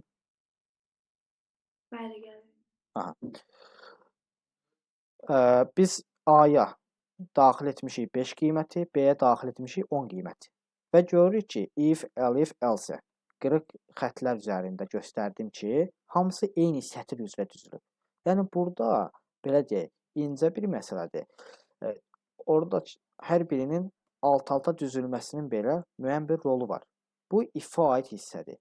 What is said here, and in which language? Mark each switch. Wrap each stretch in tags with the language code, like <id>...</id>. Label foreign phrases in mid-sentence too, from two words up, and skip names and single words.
<az>Bəli, gəlir. Aha. Biz A-ya daxil etmişik 5 qiyməti, B-yə daxil etmişik 10 qiyməti. Və görürük ki, if, elif, else qırıq xətlər üzərində göstərdim ki, hamısı eyni sətir üzrə düzülüb. Yəni burada belə deyək, incə bir məsələdir. Orada hər birinin alt-alta düzülməsinin belə müəyyən bir rolu var. Bu if-ə aid hissədir.</az>